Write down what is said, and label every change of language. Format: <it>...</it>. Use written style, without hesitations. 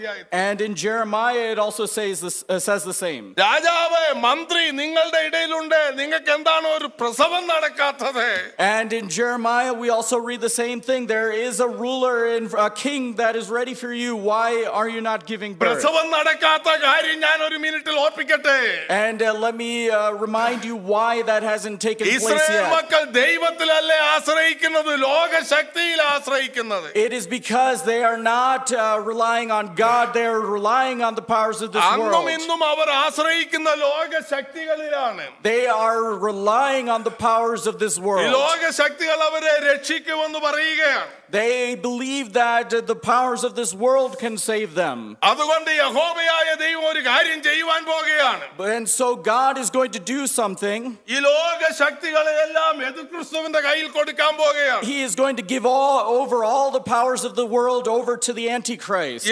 <en>And in Jeremiah it also says the same.</en> <ml>രാജാവേ, മന്ത്രി നിങ്ങളുടെ ഇടയിലുണ്ട്, നിങ്ങൾക്ക് എന്താണ് ഒരു പ്രസവം നടക്കാത്തത്?</ml> <en>And in Jeremiah we also read the same thing. There is a ruler and a king that is ready for you. Why are you not giving birth?</en> <ml>പ്രസവം നടക്കാത്ത കാര്യം ഞാൻ ഒരു മിനിറ്റിൽ ഓർപ്പിക്കട്ടെ.</ml> <en>And let me remind you why that hasn't taken place yet. yet.</en> <ml>മക്കൾ ദൈവത്തിലല്ലേ ആശ്രയിക്കുന്നത്, ലോകശക്തിയിൽ ആശ്രയിക്കുന്നത്.</ml> <en>It is because they are not relying on God, they are relying on the powers of this</en> <ml>അന്നും</ml> <en>world.</en> <ml>ഇന്നും അവർ ആശ്രയിക്കുന്ന ലോകശക്തികളിലാണ്.</ml> <en>They are relying on the powers of this</en> <ml>ഈ</ml> <en>world.</en> <ml>ലോകശക്തികൾ അവരെ രക്ഷിക്കുമെന്ന് പറയുകയാണ്.</ml> <en>They believe that the powers of this world can save them.</en> <ml>അതുകൊണ്ട് യഹോവയായ ദൈവം ഒരു കാര്യം ചെയ്യുവാൻ പോകുകയാണ്.</ml> <en>And so God is going to do something.</en> <ml>ഈ ലോകശക്തികളെല്ലാം എതിർക്രിസ്തുവിന്റെ കയ്യിൽ കൊടുക്കാൻ പോകുകയാണ്.</ml> <en>He is going to give all the powers of the world over to the Antichrist.</en>